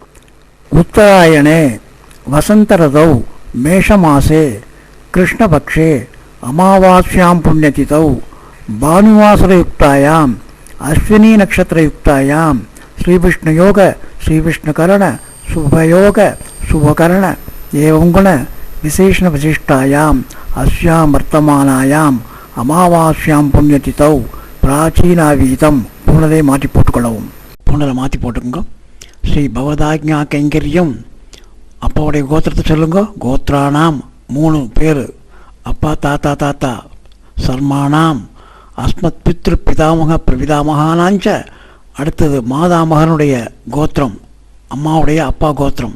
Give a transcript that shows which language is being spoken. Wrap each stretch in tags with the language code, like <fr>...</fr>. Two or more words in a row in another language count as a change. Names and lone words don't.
<sa>उत्तरायणे वसन्तऋतौ मेषमासे कृष्णपक्षे अमावास्यां पुण्यतिथौ भानुवासरयुक्तायां अश्विनी नक्षत्रयुक्तायां श्रीविष्णुयोग श्रीविष्णुकरण शुभयोग शुभकरण एवं गुण विशेषण विशिष्टायां अस्यां वर्तमानायां अमावास्यां पुण्यतिथौ प्राचीनावीतं</sa> <ta>பூணலை மாட்டி போட்டுக்கொள்ளவும். பூணலை மாட்டி போட்டுங்கோ.</ta> <sa>श्री भवदाज्ञा कैङ्कर्यम्.</sa> <ta>அப்பாவுடைய கோத்திரத்தை சொல்லுங்க. கோத்ரானாம் 3 பேர். அப்பா தாத்தா தாத்தா.</ta> <sa>शर्माणाम् अस्मत् पितृ पितामह प्रपितामहानाञ्च.</sa> <ta>அடுத்தது மாதாமகனுடைய கோத்திரம், அம்மாவுடைய அப்பா கோத்திரம்.</ta>